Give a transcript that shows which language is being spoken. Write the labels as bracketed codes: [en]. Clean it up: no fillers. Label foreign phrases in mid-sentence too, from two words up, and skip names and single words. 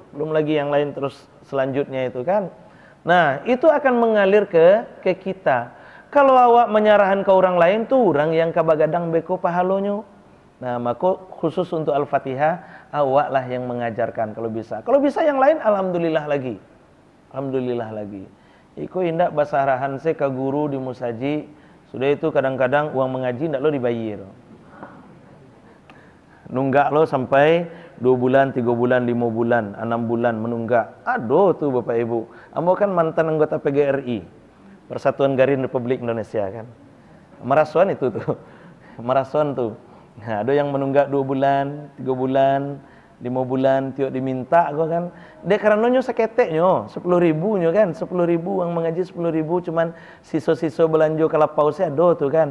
[id] Belum lagi yang lain terus selanjutnya itu kan. Nah, itu akan mengalir ke kita. [min] Kalau awak menyerahkan ke orang lain tuh orang yang kabagadang beko pahalonyo. [id] Nah, maka khusus untuk Al-Fatihah awak lah yang mengajarkan kalau bisa. Kalau bisa yang lain alhamdulillah lagi. Alhamdulillah lagi. [min] Iko indak basarahan se ke guru di musaji. [id] Sudah itu kadang-kadang uang mengaji ndak lo dibayar. Nunggak lo sampai 2 bulan, 3 bulan, 5 bulan, 6 bulan menunggak. Aduh tuh Bapak Ibu. Ambo kan mantan anggota PGRI, Persatuan Garin Republik Indonesia kan. [min] Merasuan itu tuh. Merasuan tuh. [id] Nah, ada yang menunggak 2 bulan, 3 bulan, 5 bulan, tiok diminta gua kan. Dia karena nyo seketeknya 10.000 nyo kan, 10.000 uang mengaji 10.000 cuman siso-siso belanja kalau pause ada tuh kan.